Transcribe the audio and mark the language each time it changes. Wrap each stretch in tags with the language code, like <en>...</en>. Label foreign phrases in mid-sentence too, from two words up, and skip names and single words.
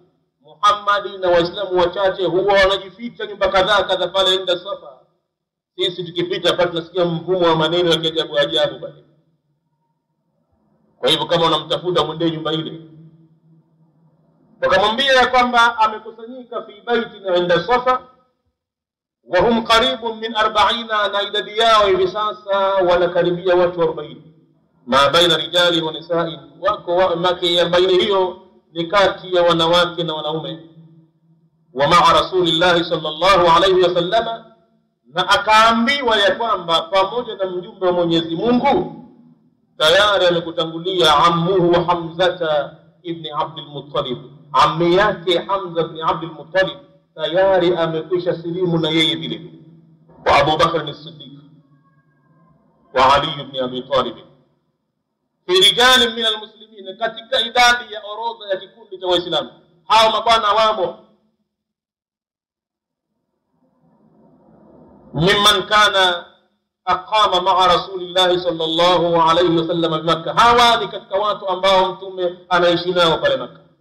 <sw>Muhammad na waislamu wachache huwa wanajificha nyumba kadhaa pale inda Safa. Sisi tukipita pale tunasikia mvumo wa maneno ya ajabu ajabu pale. Kwa hivyo kama unamtafuta mwende nyumba ile. Wakamwambia kwamba amekusanyika</sw> <ar>في بيت عند الصفا وهم قريب من 40,</ar> <sw>na idadi yao hivi sasa wanakaribia watu 40.</sw> <ar>ما بين رجال ونساء,</ar> <sw>wako maki 40 hiyo ni kati ya wanawake na wanaume.</sw> <ar>ومع رسول الله صلى الله عليه وسلم,</ar> <sw>na akaambiwa ya kwamba pamoja na mjumbe wa Mwenyezi Mungu tayari amekutangulia ammuhu Hamza ibn Abdul Muttalib. Ammi yake Hamza ibn Abdul Muttalib tayari amekwisha silimu na yeye vile.</sw> <ar>وأبو بكر الصديق وعلي بن أبي طالب في رجال من المسلمين,</ar> <sw>katika idadi ya orodha ya kikundi cha Waislamu hao mabwana wamo.</sw> <ar>ممن كان أقام مع رسول الله صلى الله عليه وسلم مكة,</ar> <sw>hawa ni katika watu ambao mtume anaishi nao pale Makkah.</sw>